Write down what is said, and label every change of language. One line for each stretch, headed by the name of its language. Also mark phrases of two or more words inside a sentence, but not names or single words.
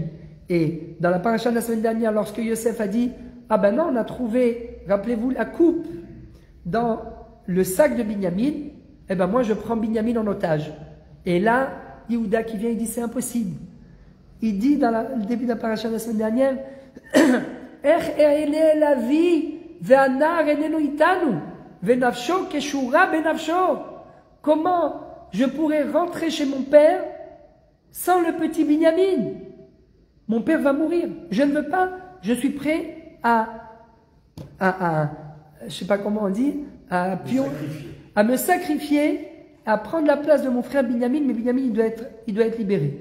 French: Et dans la paracha de la semaine dernière, lorsque Yosef a dit, ah ben non, on a trouvé, rappelez-vous, la coupe dans le sac de Binyamin, eh ben moi je prends Binyamin en otage. Et là, Yehuda qui vient, il dit, c'est impossible. Il dit dans le début de la paracha de la semaine dernière,
Hebrew: איך אעלה אל אבי והנער איננו אתנו ונפשו קשורה בנפשו.
French: Comment je pourrais rentrer chez mon père sans le petit Binyamin? Mon père va mourir. Je ne veux pas je suis prêt je sais pas comment on dit, à me sacrifier, à prendre la place de mon frère Binyamin, mais Binyamin, il doit être libéré.